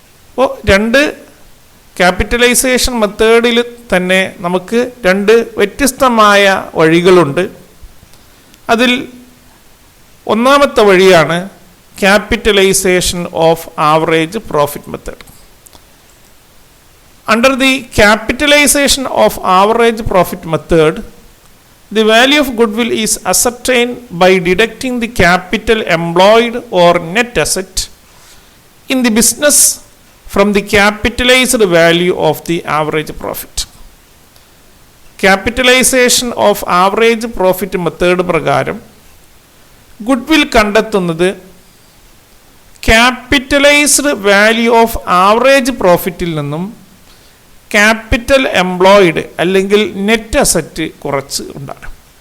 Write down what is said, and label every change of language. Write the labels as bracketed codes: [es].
[ml] അപ്പോൾ 2 ക്യാപിറ്റലൈസേഷൻ മെത്തേഡിൽ തന്നെ നമുക്ക് 2 വ്യത്യസ്തമായ വഴികളുണ്ട്. അതിൽ ഒന്നാമത്തെ വഴിയാണ് capitalisation of average profit method. [en] Under the capitalization of average profit method, the value of goodwill is ascertained by deducting the capital employed or net asset in the business from the capitalized value of the average profit. [ml] Capitalization of average profit method പ്രകാരം goodwill കണ്ടെത്തുന്നത് capitalised value of average പ്രോഫിറ്റിൽ നിന്നും capital employed അല്ലെങ്കിൽ net asset കുറച്ച് ഉണ്ടാകും.